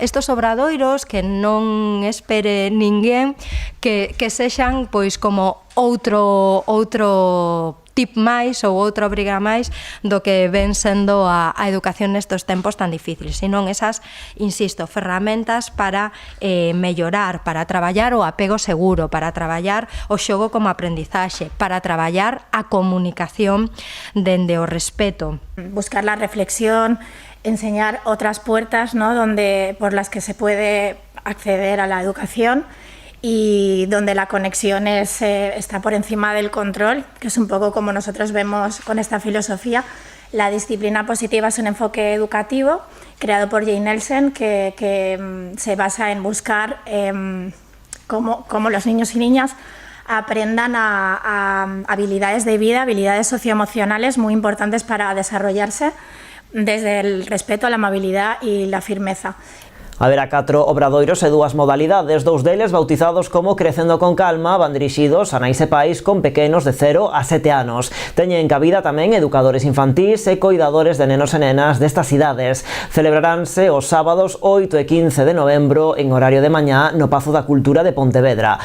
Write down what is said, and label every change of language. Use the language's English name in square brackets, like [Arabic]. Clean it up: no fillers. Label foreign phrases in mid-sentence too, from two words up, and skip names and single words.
[Galician] Estos obradoiros que non espere ninguén que sexan pois como outro tip máis ou outra obriga máis do que ven sendo a educación nestes tempos tan difíciles, senón esas, insisto, ferramentas para mellorar, para traballar o apego seguro, para traballar o xogo como aprendizaxe, para traballar a comunicación dende o respeto. [Spanish] Buscar la reflexión, enseñar otras puertas, ¿no?, por las que se puede acceder a la educación y donde la conexión está por encima del control, que es un poco como nosotros vemos con esta filosofía. La disciplina positiva es un enfoque educativo creado por Jane Nelson que se basa en buscar cómo los niños y niñas aprendan a habilidades de vida, habilidades socioemocionales muy importantes para desarrollarse desde el respeto, la amabilidad y la firmeza. [Galician] Haberá 4 obradoiros e 2 modalidades, 2 deles bautizados como Crecendo con Calma, van dirixidos a nais e pais con pequenos de 0 a 7 anos. Teñen cabida tamén educadores infantís e coidadores de nenos e nenas destas idades. Celebraránse os sábados 8 e 15 de novembro en horario de mañá no Pazo da Cultura de Pontevedra.